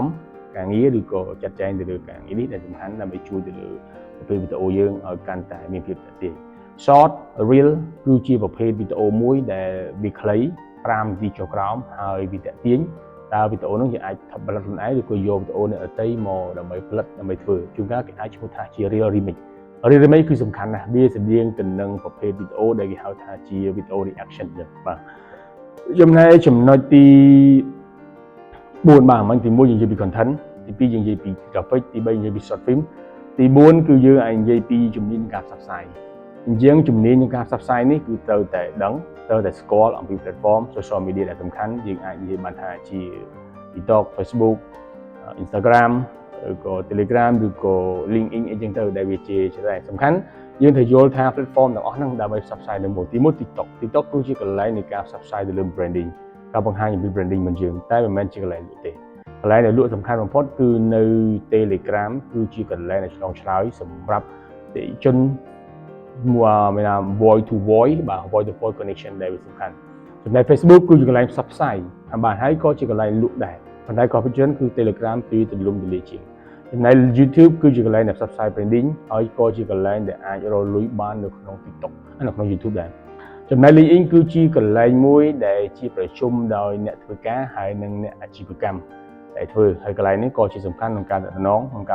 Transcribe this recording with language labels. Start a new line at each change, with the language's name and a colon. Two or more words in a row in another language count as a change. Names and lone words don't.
Khmer: ការងារឬក៏ចាត់ចែងទៅលើការងារនេះដែលសំខាន់ដើម្បីជួយទៅលើប្រភេទវីដេអូយើងឲ្យកាន់តែមានភាពទាក់ទាញ
English: Short Reel
Khmer: គឺជាប្រភេទវីដេអូមួយដែលវាខ្លី5នាទីចុះក្រោមហើយវាតាក់ទាញតើវីដេអូនោះយើងអាចផលិតខ្លួនឯងឬក៏យកវីដេអូអ្នកដទៃមកដើម្បីផលិតដើម្បីធ្វើជួនកាលគេអាចឈ្មោះថាជា
English: Real Remake Real Remake
Khmer: គឺសំខាន់ណាស់វាស្តៀងទៅនឹងប្រភេទវីដេអូដែលគេហៅថាជាវីដេអូ reaction ចឹងបាទចំណែកចំណុចទី 4បាទមិញទី1យើងនិយាយពី content ទី2យើងនិយាយពី graphic ទី3និយាយពី
English: short film
Khmer: ទី4គឺយើងអាចនិយាយពីជំនាញការផ្សព្វផ្សាយអ ញ្ចឹងជំនាញក្នុងការផ្សព្វផ្សាយនេះគឺត្រូវតែដឹងត្រូវតែស្គាល់អំពី
English: platform social media
Khmer: ដែលសំខាន់យើងអាចនិយាយបានថាជា TikTok Facebook Instagram ឬក៏ Telegram ឬក៏ LinkedIn អីចឹងទៅដែលវាជាច្រើនសំខាន់យើងត្រូវយល់ថា platform ទាំងអស់ហ្នឹងដើម្បីផ្សព្វផ្សាយទៅមួយទី1 TikTok គឺជាកន្លែងនៃការផ្សព្វផ្សាយទៅលើ branding ការបង្ហាញអំពី branding របស់យើងតែមិនមែនជាកន្លែងលក់ទេកន្លែងដែលលក់សំខាន់បំផុតគឺនៅ Telegram គឺជាកន្លែងដែលឆ្លងឆ្លើយសម្រាប់អតិថិជន
English: voice to voice
Khmer: បាទ
English: voice to voice connection
Khmer: ដែលវាសំខាន់ចំណែក Facebook គឺជាកន្លែងផ្សព្វផ្សាយបាទហើយក៏ជាកន្លែងលក់ដែរប៉ុន្តែក៏ពិតជាគឺ Telegram ទីទូលំទូលាយជាងចំណែក YouTube គឺជាកន្លែងដែលផ្សព្វផ្សាយ branding ហើយក៏ជាកន្លែងដែលអាចរកលុយបាននៅក្នុង TikTok នៅក្នុង YouTube ដែរចំណែក LinkedIn គឺជាកន្លែងមួយដែលជាប្រជុំដោយអ្នកធ្វើការហើយនិងអ្នកអាជីវកម្មដែលធ្វើហើយកន្លែងនេះក៏ជាសំខាន់ក្នុងការតំណងក្នុង